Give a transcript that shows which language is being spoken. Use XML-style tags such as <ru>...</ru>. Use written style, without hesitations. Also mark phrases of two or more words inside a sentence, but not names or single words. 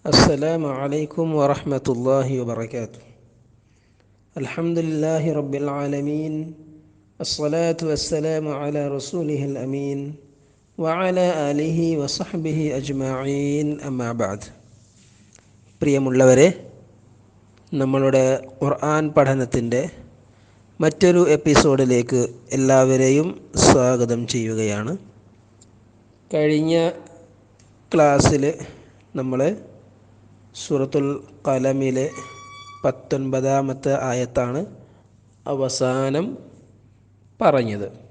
<ar>السلام عليكم ورحمة الله وبركاته. الحمد لله رب العالمين، الصلاة والسلام على رسوله الأمين وعلى آله وصحبه أجمعين أما بعد.</ar> <ml>പ്രിയമുള്ളവരെ, നമ്മളുടെ ഖുർആൻ പഠനത്തിൻ്റെ മറ്റൊരു എപ്പിസോഡിലേക്ക് എല്ലാവരെയും സ്വാഗതം ചെയ്യുകയാണ്. കഴിഞ്ഞ ക്ലാസ്സിൽ നമ്മൾ സൂറത്തുൽ ഖലമിലെ 19-ാമത്തെ ആയത്താണ് അവസാനം പറഞ്ഞത്.</ml>